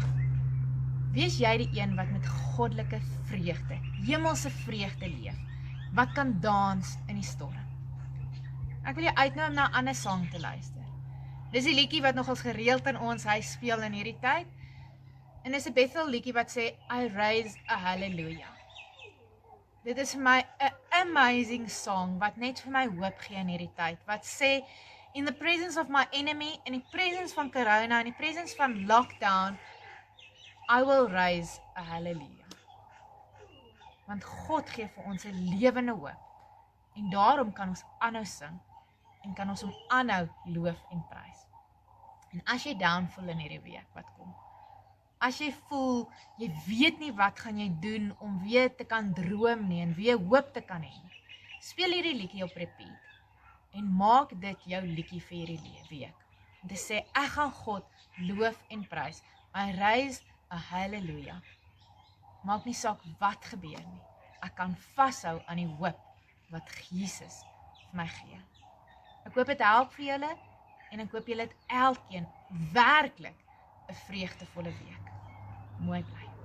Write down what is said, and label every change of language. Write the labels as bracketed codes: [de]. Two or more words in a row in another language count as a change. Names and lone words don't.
[af] Wees jy die een wat met goddelike vreugde, hemelse vreugde leef, wat kan dans in die storm. Ek wil jou uitnooi om na 'n ander sang te luister. Dis die liedjie wat nogals gereeld in ons huis speel in hierdie tyd. En dis 'n Bethel liedjie wat sê, [en] I raise a hallelujah. [af] Dit is vir my 'n [en] amazing song, [af] wat net vir my hoop gee in hierdie tyd, wat sê, [en] in the presence of my enemy, [af] in die presence van corona, in die presence van lockdown, [en] I will raise a hallelujah. [af] Want God gee vir ons 'n lewende hoop. En daarom kan ons aanhou sing en kan ons hom aanhou loof en prys. En as jy down voel in hierdie week wat kom, as jy voel, jy weet nie wat gaan jy doen om weer te kan droom nie en weer hoop te kan hê, speel hierdie liedjie op repeat en maak dit jou liedjie vir hierdie week. En te sê, ek gaan God loof en prys. [en] I raise a hallelujah. [af] Maak nie saak wat gebeur nie. Ek kan vashou aan die hoop wat Jesus vir my gee. Ek hoop dit help vir julle en ek hoop julle het elkeen werklik 'n vreugdevolle week. Mooi bly.